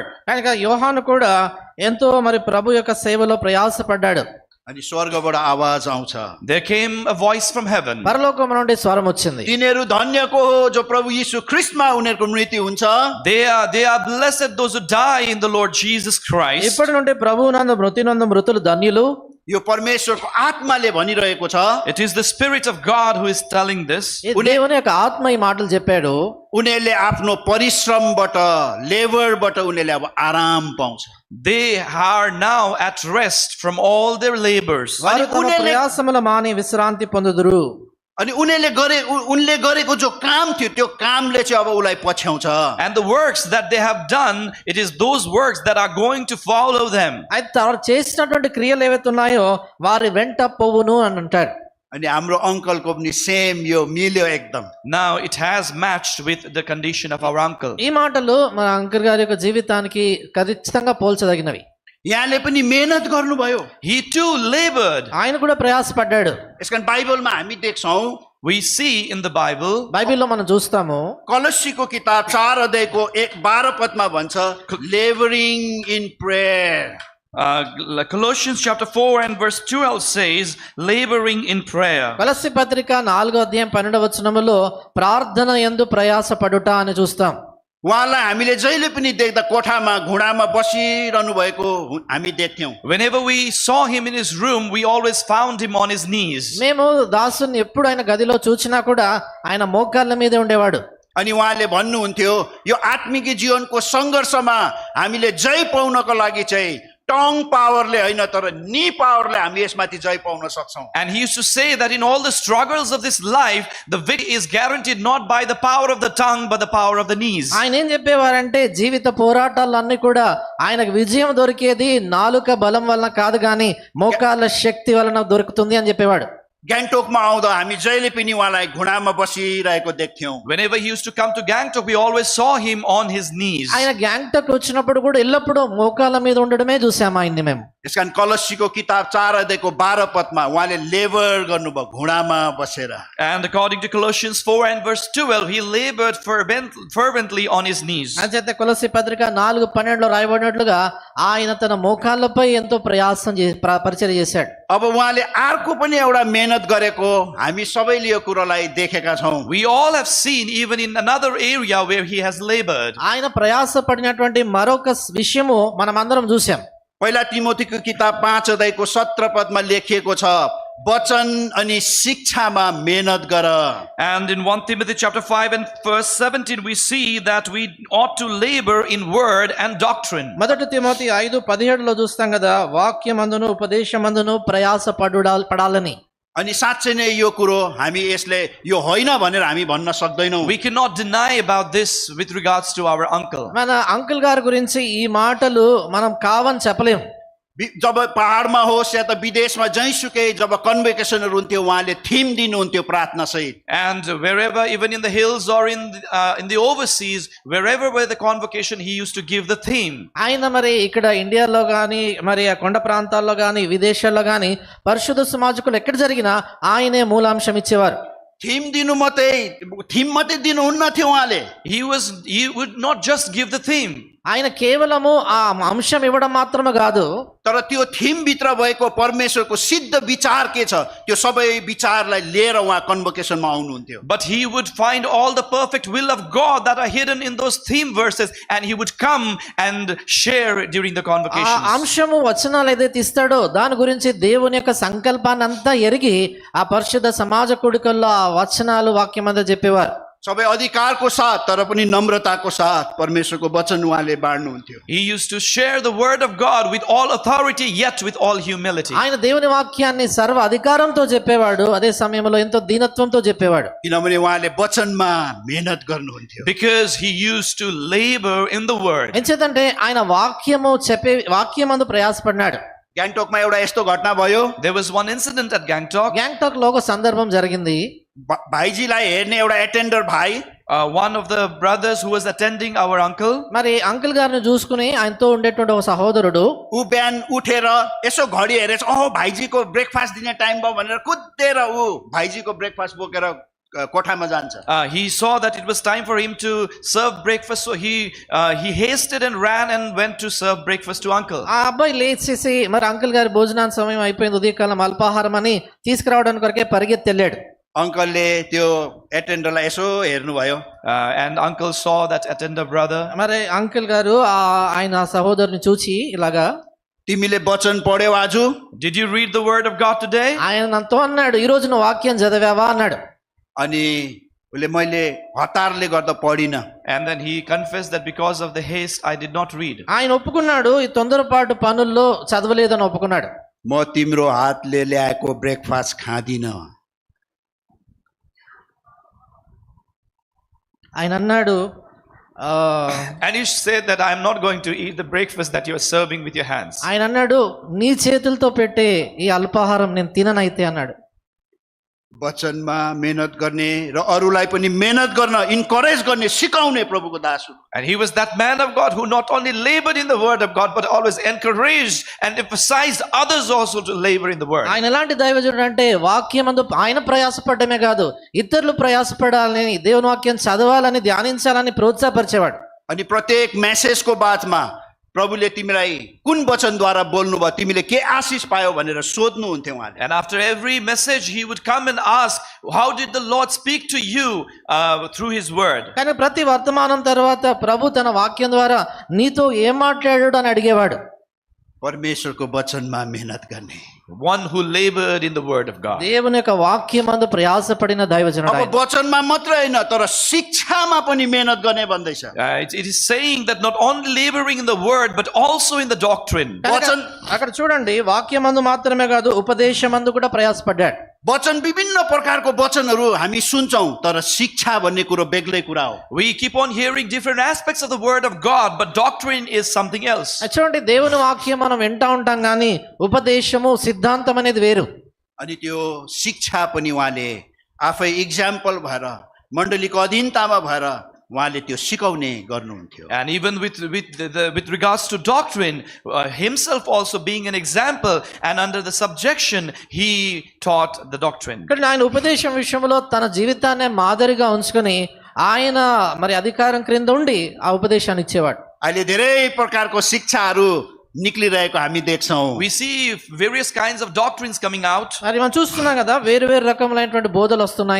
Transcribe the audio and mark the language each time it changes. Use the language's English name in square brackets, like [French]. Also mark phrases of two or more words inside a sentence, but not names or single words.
[Telugu] కనుక యోహాను కూడా ఎంతో మరి ప్రభు యొక్క సేవలో ప్రయాసపడ్డాడు. [Nepali] अनि स्वर्गबाट आवाज आउँछ, [English] There came a voice from heaven. [Telugu] పరలోకం నుండి స్వరం వచ్చింది. [Nepali] तिनीहरू धन्यको हो जो प्रभु यीशु ख्रीष्टमा उनीहरूको मृत्यु हुन्छ। [English] They are blessed those who die in the Lord Jesus Christ. [Telugu] ఇప్పటి నుండి ప్రభువు నందు మృతులు ధన్యులు. [Nepali] यो परमेश्वरको आत्माले भनिरहेको छ। [English] It is the Spirit of God who is telling this. [Telugu] దేవుని యొక్క ఆత్మ ఈ మాటలు చెప్పాడు. [Nepali] उनीहरूले आफ्नो परिश्रमबाट, लेबरबाट उनीहरूले अब आराम पाउँछ। [English] They are now at rest from all their labors. [Telugu] వారు తమ ప్రయాసముల మాని విశ్రాంతి పొందుదురు. [Nepali] अनि उनले गरेको जो काम थियो त्यो कामले चाहिँ अब उसलाई पछ्याउँछ। [English] And the works that they have done, it is those works that are going to follow them. [Telugu] అయితే వారు చేసినటువంటి క్రియలు ఏవైతే ఉన్నాయో వారి వెంట పోవును అని అంటాడు. [Nepali] अनि हाम्रो अङ्कलको पनि सेम यो मिल्यो एकदम। [English] Now it has matched with the condition of our uncle. [Telugu] ఈ మాటలు మన అంకర్ గారి యొక్క జీవితానికి ఖచ్చితంగా పోల్చదగినవి. [Nepali] यहाँले पनि मेहनत गर्नुभयो। [English] He too labored. [Telugu] ఆయన కూడా ప్రయాసపడ్డాడు. [Nepali] यसकारण बाइबलमा हामी देख्छौँ, [English] We see in the Bible, [Telugu] బైబిల్లో మనం చూస్తాము, [Nepali] कलस्सीको किताब 4 अध्यायको 12 पदमा भन्छ, [English] laboring in prayer. Colossians chapter 4 and verse 12 says, laboring in prayer. [Telugu] కొలస్సీ పత్రిక 4వ అధ్యాయం 12వ వచనములో ప్రార్థన యందు ప్రయాసపడుట అని చూస్తాం. [Nepali] उहाँलाई हामीले जहिले पनि देख्दा कोठामा घुँडामा बसिरहनु भएको हामी देख्थ्यौँ. [English] Whenever we saw him in his room, we always found him on his knees. [Telugu] మేము దాసుని ఎప్పుడు ఆయన గదిలో చూచినా కూడా ఆయన మోకాళ్ళ మీదే ఉండేవాడు. [Nepali] अनि उहाँले भन्नुहुन्थ्यो यो आत्मिक जीवनको सङ्घर्षमा हामीले जय पाउनको लागि चाहिँ [English] tongue powerले [Nepali] होइन तर [English] knee powerले [Nepali] हामी यसमाथि जय पाउन सक्छौँ. [English] And he used to say that in all the struggles of this life, the victory is guaranteed not by the power of the tongue, but the power of the knees. [Telugu] ఆయన ఏం చెప్పేవారంటే జీవిత పోరాటాలన్నీ కూడా ఆయనకు విజయం దొరికేది నాలుక బలం వలన కాదు కానీ మోకాళ్ళ శక్తి వలన దొరుకుతుంది అని చెప్పేవాడు. [Nepali] ग्याङ्टोकमा आउँदा हामी जहिले पनि उहाँलाई घुँडामा बसिरहेको देख्थ्यौँ. [English] Whenever he used to come to Gangtok, we always saw him on his knees. [Telugu] ఆయన గ్యాంగ్టాక్ వచ్చినప్పుడు కూడా ఎల్లప్పుడూ మోకాళ్ళ మీద ఉండడమే చూసాము ఆయన్ని మేము. [Nepali] यस कारण कलस्सीको किताब 4 अध्यायको 12 पदमा उहाँले लेबर गर्नुभयो घुँडामा बसेर. [English] And according to Colossians 4 and verse 12, he labored fervently on his knees. [Telugu] అంచేత కొలస్సీ పత్రిక 4:12లో రాయబడినట్లుగా ఆయన తన మోకాళ్ళపై ఎంతో ప్రయాసం పరిచర్య చేశాడు. [Nepali] अब उहाँले अर्को पनि एउटा मेहनत गरेको हामी सबैले यो कुरोलाई देखेका छौँ. [English] We all have seen even in another area where he has labored. [Telugu] ఆయన ప్రయాస పడినటువంటి మరొక విషయము మనం అందరం చూసాం. [Nepali] पहिला तिमोथीको किताब 5 अध्यायको 17 पदमा लेखिएको छ वचन अनि शिक्षामा मेहनत गर. [English] And in 1 Timothy chapter 5 and verse 17, we see that we ought to labor in word and doctrine. [Telugu] మొదటి తిమోతి 5:17లో చూస్తాం కదా, వాక్యమందును ఉపదేశమందును ప్రయాస పడాలని. [Nepali] अनि साँच्चै नै यो कुरो हामी यसले यो होइन भनेर हामी भन्न सक्दैनौँ. [English] We cannot deny about this with regards to our uncle. [Telugu] మన అంకుల్ గారి గురించి ఈ మాటలు మనం కావని చెప్పలేము. [Nepali] जब पहाडमा होस् या त विदेशमा जहीँसुकै जब कन्भोकेसनहरू हुन्थ्यो उहाँले थिम दिनुहुन्थ्यो प्रार्थना सहित. [English] And wherever, even in the hills or in the overseas, wherever were the convocation, he used to give the theme. [Telugu] ఆయన మరి ఇక్కడ ఇండియాలో గాని మరి ఆ కొండ ప్రాంతాల్లో గాని విదేశాల్లో గాని పరిశుద్ధ సమాజకులు ఎక్కడ జరిగినా ఆయనే మూలాంశం ఇచ్చేవారు. [Nepali] थिम दिनु मात्रै थिम मात्रै दिनुहुन्न थियो उहाँले. [English] He would not just give the theme. [Telugu] ఆయన కేవలము ఆ అంశం ఇవ్వడం మాత్రమే కాదు, [Nepali] तर त्यो थिम भित्र भएको परमेश्वरको सिद्ध विचार के छ त्यो सबै विचारलाई लिएर उहाँ कन्भोकेसनमा आउनुहुन्थ्यो. [English] But he would find all the perfect will of God that are hidden in those theme verses, and he would come and share during the [Telugu] ఆ [English] convocations. [Telugu] అంశము వచనాలు ఏదైతే ఇస్తాడో దాని గురించి దేవుని యొక్క సంకల్పాన్ని అంతా ఎరిగి ఆ పరిశుద్ధ సమాజ కూడికల్లో ఆ వచనాలు వాక్యం అంతా చెప్పేవారు. [Nepali] सबै अधिकारको साथ तर पनि नम्रताको साथ परमेश्वरको वचन उहाँले बाँड्नुहुन्थ्यो. [English] He used to share the word of God with all authority, yet with all humility. [Telugu] ఆయన దేవుని వాక్యాన్ని సర్వ అధికారంతో చెప్పేవాడు, అదే సమయంలో ఎంతో దీనత్వంతో చెప్పేవాడు. [Nepali] किनभने उहाँले वचनमा मेहनत गर्नुहुन्थ्यो. [English] Because he used to labor in the word. [Telugu] ఎంచేతంటే ఆయన వాక్యమందు ప్రయాసపడినాడు. [Nepali] ग्याङ्टोकमा एउटा यस्तो घटना भयो. [English] There was one incident at Gangtok. [Telugu] గ్యాంగ్టాక్ లో ఒక సందర్భం జరిగింది. [Nepali] भाइजीलाई हेर्ने एउटा एटेन्डर भाइ [English] One of the brothers who was attending our uncle, [Telugu] మరి అంకుల్ గారిని చూసుకుని ఆయనతో ఉండేటువంటి ఒక సహోదరుడు [Nepali] ऊ बिहान उठेर यसो घडी हेरेछ भाइजीको ब्रेकफास्ट दिने टाइम भयो भनेर कुदेर ऊ भाइजीको ब्रेकफास्ट बोकेर कोठामा जान्छ. [English] he saw that it was time for him to serve breakfast, so he hasted and ran and went to serve breakfast to uncle. [Telugu] ఆ అబ్బాయి లేచేసి మరి అంకుల్ గారి భోజనానికి సమయం అయిపోయింది, ఉదయకాలం అల్పాహారం అని తీసుకురావడానికి కొరకే పరిగెత్తి వెళ్ళాడు. [Nepali] अङ्कलले त्यो एटेन्डरलाई यसो हेर्नुभयो. [English] And uncle saw that attender brother. [Telugu] మరి అంకుల్ గారు ఆయన సహోదరుని చూచి ఇలాగా, [Nepali] तिमीले वचन पढ्यौ आज? [English] Did you read the word of God today? [Telugu] ఆయన నాతో అన్నాడు, ఈ రోజు నువ్వు వాక్యం చదివావా అన్నాడు. [Nepali] अनि उसले मैले हतारले गर्दा पढिन. [English] And then he confessed that because of the haste I did not read. [Telugu] ఆయన ఒప్పుకున్నాడు, ఈ తొందరపాటు పనుల్లో చదవలేదని ఒప్పుకున్నాడు. [Nepali] म तिम्रो हातले ल्याएको ब्रेकफास्ट खाँदिन. [Telugu] ఆయన అన్నాడు, [English] And he said that I am not going to eat the breakfast that you are serving with your hands. [Telugu] ఆయన అన్నాడు, నీ చేతులతో పెట్టే ఈ అల్పాహారం నేను తిననైతే అన్నాడు. [Nepali] वचनमा मेहनत गर्ने र अरूलाई पनि मेहनत गर्न इन्करेज गर्ने सिकाउने प्रभुको दास हो. [English] And he was that man of God who not only labored in the word of God but always encouraged and emphasized others also to labor in the word. [Telugu] ఆయన ఎలాంటి దైవజనుడు అంటే వాక్యమందు ఆయన ప్రయాసపడమే కాదు, ఇతరులు ప్రయాసపడాలని, దేవుని వాక్యం చదవాలని, ధ్యానించాలని ప్రోత్సాహపరిచేవాడు. [Nepali] अनि प्रत्येक मेसेजको बादमा प्रभुले तिमीलाई कुन वचनद्वारा बोल्नुभयो, तिमीले के आशिष पायो भनेर सोध्नुहुन्थ्यो उहाँले। [English] And after every message, he would come and ask, how did the Lord speak to you through his word? [Telugu] కానీ ప్రతి వర్తమానం తర్వాత ప్రభు తన వాక్యం ద్వారా నీతో ఏం మాట్లాడాడు అని అడిగేవాడు. [Nepali] परमेश्वरको वचनमा मेहनत गर्ने। [English] One who labored in the word of God. [Telugu] దేవుని యొక్క వాక్యమందు ప్రయాసపడిన దైవజనుడు [Nepali] अब [Telugu] ఆయన. [Nepali] वचनमा मात्रै होइन तर शिक्षामा पनि मेहनत गर्ने भन्दैछ। [English] It is saying that not only laboring in the word, but also in the doctrine. [Nepali] वचन [Telugu] అక్కడ చూడండి, వాక్యమందు మాత్రమే కాదు ఉపదేశమందు కూడా ప్రయాసపడ్డాడు. [Nepali] वचन विभिन्न प्रकारको वचनहरू हामी सुन्छौँ, तर शिक्षा भन्ने कुरो बेग्लै कुरा हो। [English] We keep on hearing different aspects of the word of God, but doctrine is something else. [Telugu] చూడండి, దేవుని వాక్యం మనం వింటా ఉంటాం కానీ ఉపదేశము సిద్ధాంతం అనేది వేరు. [Nepali] अनि त्यो शिक्षा पनि उहाँले आफै इक्जाम्पल भएर मण्डलीको अधीनतामा भएर उहाँले त्यो सिकाउने गर्नुहुन्थ्यो। [English] And even with regards to doctrine, himself also being an example and under the subjection, he taught the doctrine. [Telugu] ఇక్కడ ఆయన ఉపదేశం విషయంలో తన జీవితాన్ని మాదిరిగా ఉంచుకొని ఆయన మరి అధికారం క్రింద ఉండి ఆ ఉపదేశాన్ని ఇచ్చేవాడు. [Nepali] अहिले धेरै प्रकारको शिक्षाहरू निक्लिरहेको हामी देख्छौँ। [English] We see various kinds of doctrines coming out. [Telugu] మరి మనం చూస్తున్నాం కదా, వేరు వేరు రకములైనటువంటి బోధలు వస్తున్నాయి.